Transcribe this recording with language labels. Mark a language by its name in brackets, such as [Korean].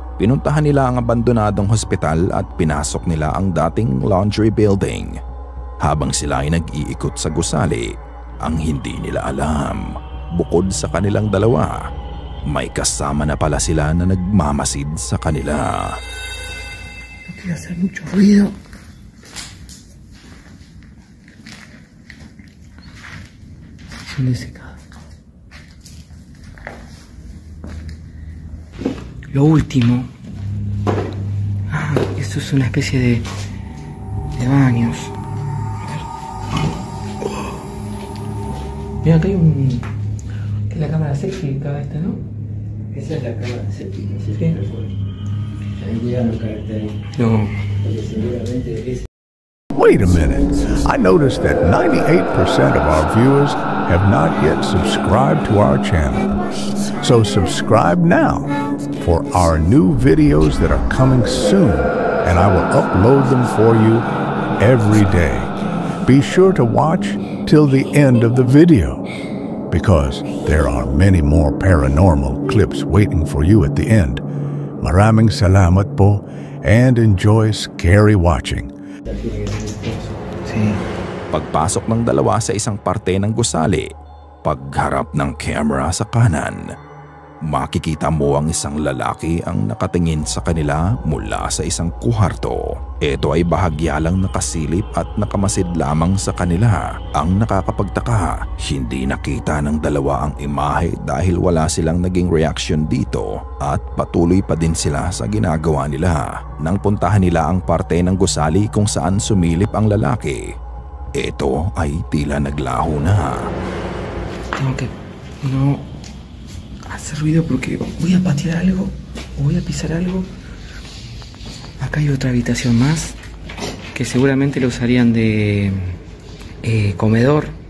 [Filipino] Pinuntahan nila ang abandonadong hospital at pinasok nila ang dating laundry building. Habang sila ay nag-iikot sa gusali, ang hindi nila alam, bukod sa kanilang dalawa, may kasama na pala sila na nagmamasid sa kanila. [Spanish] No quiero hacer mucho ruido. Lo último. Esto es una especie de baños. Mira, acá hay un... ¿Qué es la cámara séptica esta, no? Esa es la cámara séptica, sí. Ahí llegan los caracteres. No. Porque seguramente es... [English] Wait a minute. I noticed that 98% of our viewers have not yet subscribed to our channel. So subscribe now for our new videos that are coming soon, and I will upload them for you every day. Be sure to watch till the end of the video, because there are many more paranormal clips waiting for you at the end. [Filipino] Maraming salamat po, [English] and enjoy scary watching. [Filipino] Pagpasok ng dalawa sa isang parte ng gusali, pagharap ng camera sa kanan, makikita mo ang isang lalaki ang nakatingin sa kanila mula sa isang kuwarto. Ito ay bahagya lang nakasilip at nakamasid lamang sa kanila. Ang nakakapagtaka, hindi nakita ng dalawa ang imahe dahil wala silang naging reaction dito at patuloy pa din sila sa ginagawa nila. Nang puntahan nila ang parte ng gusali kung saan sumilip ang lalaki, ito ay tila naglaho na. [Spanish] Tengo que no hacer ruido porque voy a patear algo o voy a pisar algo. Acá hay otra habitación más que seguramente lo usarían de comedor.